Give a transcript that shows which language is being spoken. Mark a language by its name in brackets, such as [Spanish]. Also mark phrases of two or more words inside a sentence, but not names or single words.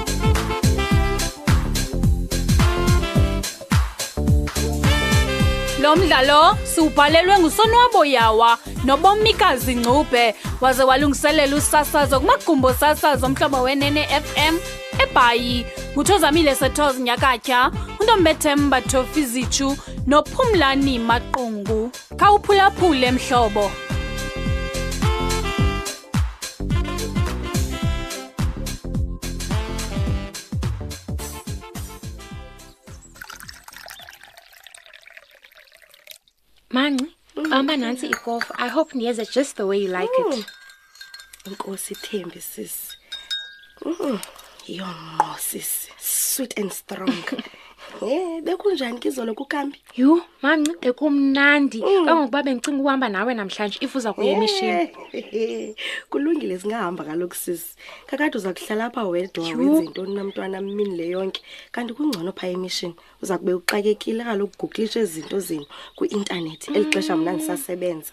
[Xhosa] Lo mdlalo siubhalelwe nguSonwabo Yawa noBomikazi Ncube waze walungiselela usasazo kumagumbo sasazo omhlobo wenene FM eBhayi nguThozamile Sethozi Nyakatya uNtombethemba Thofizichu noPhumlani Maqungu khawuphulaphule mhlobo. Manci, qamba nansi ikofu. [English] I hope niyeza just the way you like it. [Xhosa] Inkosi Thembi sis. Yongo sis, [English] sweet and strong. [Xhosa] Bekunjani kizolo kukambi? Yu, Manci, bekumnandi. Kangokuba bengicinga ukuhamba nawe namhlanje ifuza kuye emishini. Kulungile singahamba kaloku sis. Kakade uza kuhlala lapha wedwa wenza intoni namntwana mini le yonke. Kanti kungcono pha emishini. Uza kube uxakekile kaloku googlisha izinto zini ku-internet elixesha mina ngisasebenza.